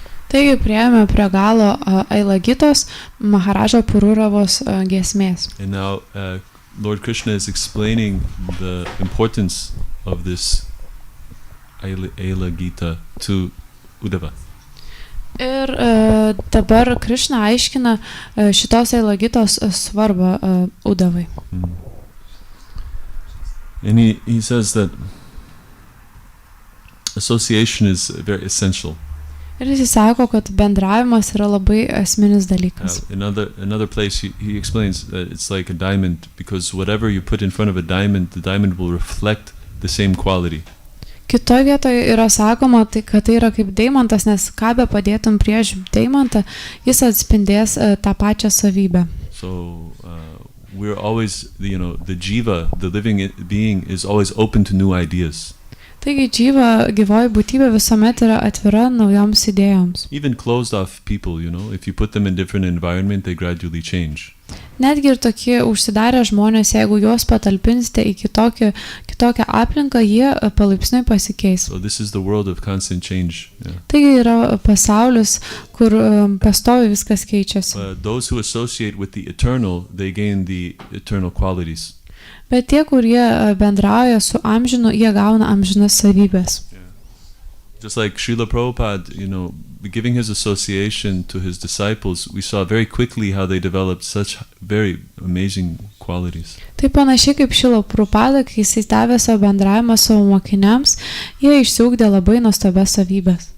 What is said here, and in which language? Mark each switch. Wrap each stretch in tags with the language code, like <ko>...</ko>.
<lt>Taigi priėjome prie galo Aila Gitos Maharažo Pururavos giesmės.</lt> <en>And now Lord Krishna is explaining the importance of this Aila Gita to Uddhava.</en> <lt>Ir dabar Krishna aiškina šitos Aila Gitos svarbą Uddhavai.</lt> <en>And he says that association is very essential.</en> <lt>Ir jis sako, kad bendravimas yra labai esminis dalykas.</lt> <en>Another place he explains that it's like a diamond, because whatever you put in front of a diamond, the diamond will reflect the same quality.</en> <lt>Kitoje vietoje yra sakoma, kad tai yra kaip deimantas, nes ką be padėtum prieš deimantą, jis atspindės tą pačią savybę.</lt> <en>So we're always, the jiva, the living being, is always open to new ideas.</en> <lt>Taigi dživa, gyvoji būtybė visuomet yra atvira naujoms idėjoms.</lt> <en>Even closed off people, if you put them in different environment, they gradually change.</en> <lt>Netgi ir tokie užsidarę žmonės, jeigu juos patalpinsite į kitokią aplinką, jie palaipsniui pasikeis.</lt> <en>So this is the world of constant change. Yeah.</en> <lt>Taigi yra pasaulis, kur pastovi viskas keičiasi.</lt> <en>Those who associate with the eternal, they gain the eternal qualities.</en> <lt>Bet tie, kurie bendrauja su amžinu, jie gauna amžinas savybės.</lt> <en>Yeah. Just like Srila Prabhupada, giving his association to his disciples, we saw very quickly how they developed such very amazing qualities.</en> <lt>Tai panašiai kaip Šrila Prabhupada, kai jis davė savo bendravimą savo mokiniams, jie išsiugdė labai nuostabias savybės.</lt>